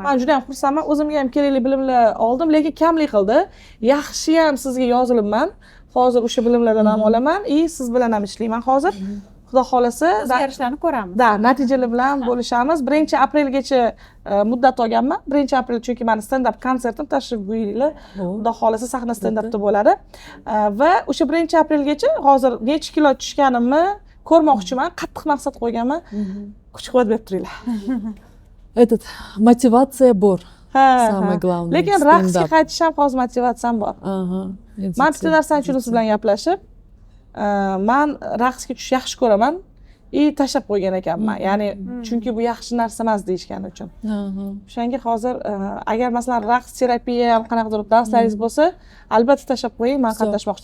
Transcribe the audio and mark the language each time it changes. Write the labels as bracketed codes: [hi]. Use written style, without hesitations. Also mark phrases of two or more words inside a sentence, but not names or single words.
[uz] Men juda ham xursandman. O'zimga ham kerakli bilimlar oldim, lekin kamlik qildi. Yaxshi ham sizga yozilibman. Hozir o'sha bilimlardan ham olaman. Siz bilan ham ishlayman hozir. xudo xohlasa o'zgarishlarni ko'ramiz. da natijalar bilan bo'lishamiz. 1-aprelgacha muddat olganman. 1-aprel chunki mani stand-up konsertim, tashrif buyuringlar. Xudo xohlasa sahna stand-upda bo'ladi. Va o'sha 1-aprelgacha hozir necha kilo tushganimni ko'rmoqchiman. Qattiq maqsad qo'yganman. Kuch-quvvat berib turinglar. Этот motivatsiya bor. [ru] Самое главное. [uz] Lekin raqsga qaytish ham hozir motivatsiyam bor. Man bitta narsani tushunib siz bilan gaplashib, man raqsga tushishni yaxshi ko'raman. Tashlab qo'ygan ekanman. Ya'ni chunki bu yaxshi narsa emas deyishgani uchun. O'shanga hozir agar masalan raqs terapiya ham qanaqadir darslaringiz bo'lsa, albatta tashlab qo'ying, men qatnashmoqchiman.